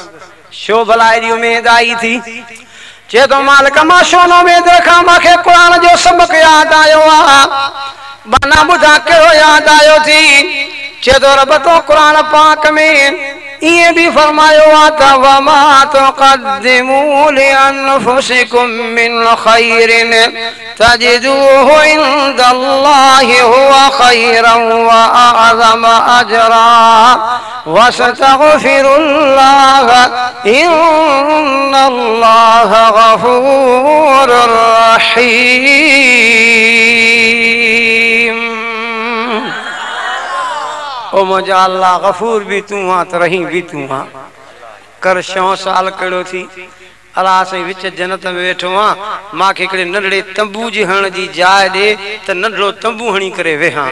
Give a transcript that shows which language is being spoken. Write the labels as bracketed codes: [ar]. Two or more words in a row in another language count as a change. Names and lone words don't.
[sd] छो भला एॾी उमेद आई थी? चए थो मालिक मां छो न उमेद रखां, मूंखे क़ुर जो सबक़ यादि आयो आहे। बना ॿुधा कहिड़ो यादि आयो थी? चए थो रब तो क़ुर पाक में ईअं बि फरमायो आहे त [ar] وما تقدموا لأنفسكم من خير تجدوه عند الله هو خيرا وأعظم أجرا واستغفروا الله إن الله غفور رحيم. [sd] ओ मुंहिंजा अल्लाह गफूर भी तूं आहीं त रहीम भी तूं आहीं। कर 6 साल कहिड़ो थी अल्लाह साईं विच जन्नत में वेठो आहियां, मूंखे हिकिड़े नंढड़े तंबू जी हण जी जाइ ॾे त नंढड़ो तंबू हणी करे वेहां।